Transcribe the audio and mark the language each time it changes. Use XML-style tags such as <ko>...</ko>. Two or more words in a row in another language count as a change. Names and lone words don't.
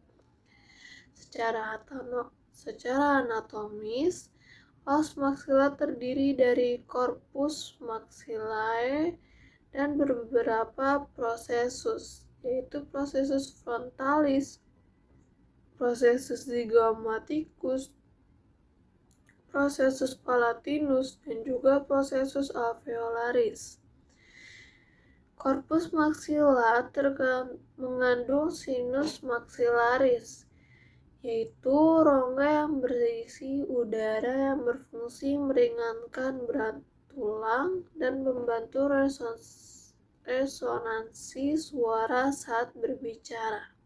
<id>Secara anatomis,</id> <la>os maxilla</la> <id>terdiri dari</id> <la>corpus maxillae</la> <id>dan beberapa prosesus, yaitu prosesus frontalis, prosesus zygomaticus, prosesus palatinus, dan juga prosesus alveolaris.</id> <la>Corpus maxilla</la> <id>mengandung</id> <la>sinus maxillaris,</la> <id>yaitu rongga yang berisi udara yang berfungsi meringankan berat tulang dan membantu resonansi suara saat berbicara.</id>